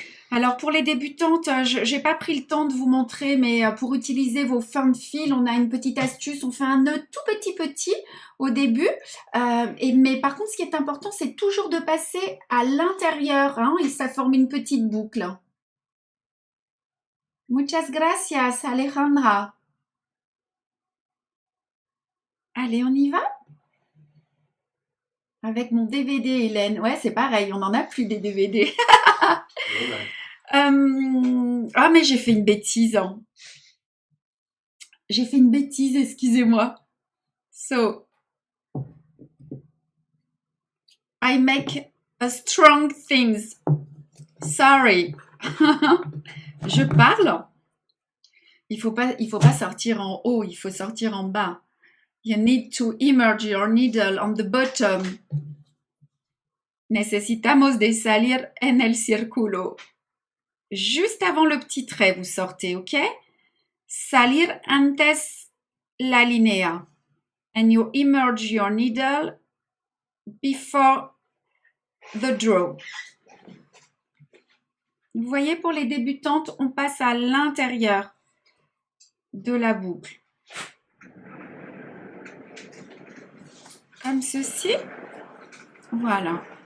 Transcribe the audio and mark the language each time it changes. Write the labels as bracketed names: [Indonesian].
[French] Alors pour les débutantes, je n'ai pas pris le temps de vous montrer, mais pour utiliser vos fins de fil, on a une petite astuce. On fait un nœud tout petit au début. Mais par contre, ce qui est important, c'est toujours de passer à l'intérieur. Hein, et ça forme une petite boucle. [Spanish] Muchas gracias, Alejandra. [French] Allez, on y va? Avec mon DVD, Hélène. Ouais, c'est pareil, on n'en a plus des DVD. Ah, mais j'ai fait une bêtise. Hein. J'ai fait une bêtise, excusez-moi. [English] So, I make a strong things. Sorry. [French] Je parle. Il faut pas sortir en haut, il faut sortir en bas. [English] You need to immerse your needle on the bottom. [Spanish] Necesitamos de salir en el círculo. [French] Juste avant le petit trait, vous sortez, ok? [Spanish] Salir antes la línea. [English] And you immerse your needle before the draw. [French] Vous voyez, pour les débutantes, on passe à l'intérieur de la boucle. Comme ceci. Voilà.